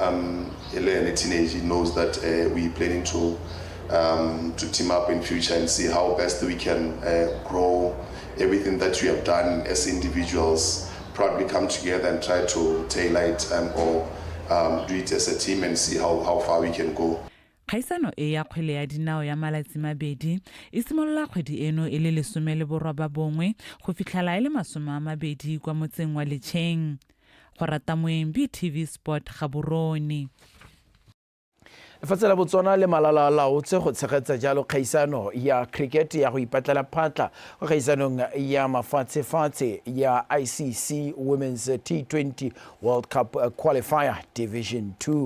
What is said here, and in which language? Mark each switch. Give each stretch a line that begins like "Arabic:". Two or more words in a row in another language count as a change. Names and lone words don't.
English: Elaine, a teenager, knows that we're planning to team up in future and see how best we can grow everything that we have done as individuals, probably come together and try to tailor it or do it as a team and see how far we can go.
Tswana: Kgaisano e ya kgwele ya dinao ya malatsi mabedi e simolola kgwedi eno e le 18 go fitlhela e le 20 kwa motseng wa Letšeng. Go rata moeng BTV Sport Gaborone. Lefatshe la Botswana le malala-a-laotswe go tshegetsa jalo kgaisano ya cricket ya go ipatlela phatla go khaisanong ya mafatshe-fatshe ya ICC Women's T20 World Cup Qualifier Division 2.